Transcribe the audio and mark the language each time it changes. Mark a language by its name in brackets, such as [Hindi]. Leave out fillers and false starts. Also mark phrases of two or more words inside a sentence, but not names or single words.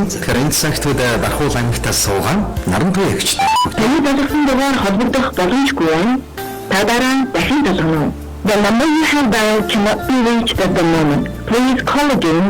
[Mongolian] Тэгэхээр энэ цагт Бархуул аймагтаас суугаан Нарантуй эгчтэй. Таны болгосон дугаар холбогдох боломжгүй байна. Та дараа дахин толгоно. [English] The number you have dialed cannot be reached at the moment. Please call again.